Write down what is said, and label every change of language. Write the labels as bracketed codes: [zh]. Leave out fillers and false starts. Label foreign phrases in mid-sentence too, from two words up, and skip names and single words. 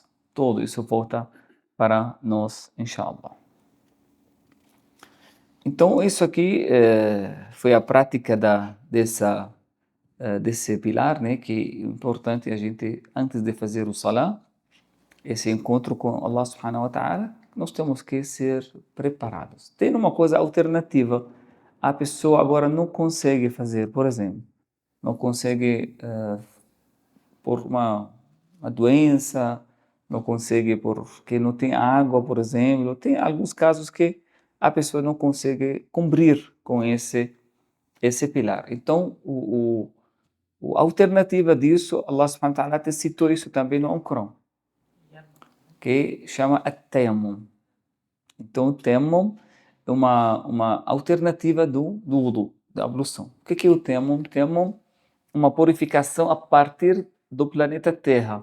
[pt] Tudo isso volta para nós, inshallah. Então, isso aqui foi a prática desse pilar, né? Que é importante a gente, antes de fazer o salah, esse encontro com Allah [ar] سبحانه وتعالى, [pt] nós temos que ser preparados. Tem uma coisa alternativa, a pessoa agora não consegue fazer, por exemplo, não consegue por uma doença, não consegue porque não tem água, por exemplo. Tem alguns casos que a pessoa não consegue cumprir com esse pilar. Então, a alternativa disso, Allah [ar] سبحانه وتعالى [pt] citou isso também no Alcorão, que chama at-tayammum. Então, o tayammum é uma alternativa do wudu, da ablução. O que é o tayammum? Tayammum uma purificação a partir do planeta Terra.